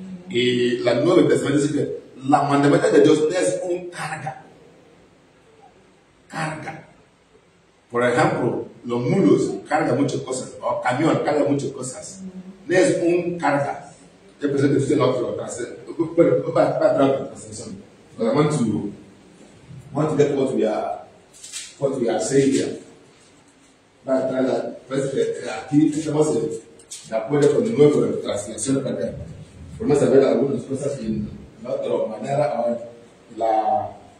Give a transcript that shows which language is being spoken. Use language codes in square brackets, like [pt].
[es] Y la Nueva Testamento dice que la mandamiento de Dios es un carga. Carga. Por ejemplo, los mulos cargan muchas cosas, o camión carga muchas cosas. No es un carga. Yo pensé que usted no lo traduce. Pero para translation. [en] But I want to get what we are saying here. [es] Aquí estamos de acuerdo con el nuevo translación para que podemos saber algunas cosas en otra manera o la.